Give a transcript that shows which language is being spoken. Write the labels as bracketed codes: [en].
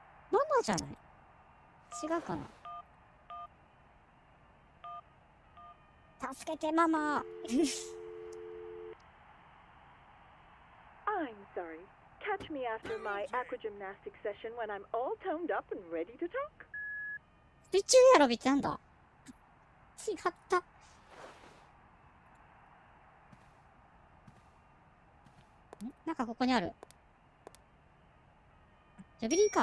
[ja] ママじゃない違うかな助けてママ [en] I'm sorry. Catch me after my aquagymnastic session when I'm all toned up and ready to talk. [ja] 水中エアロビってなんだ違ったなんかここにあるジャベリンか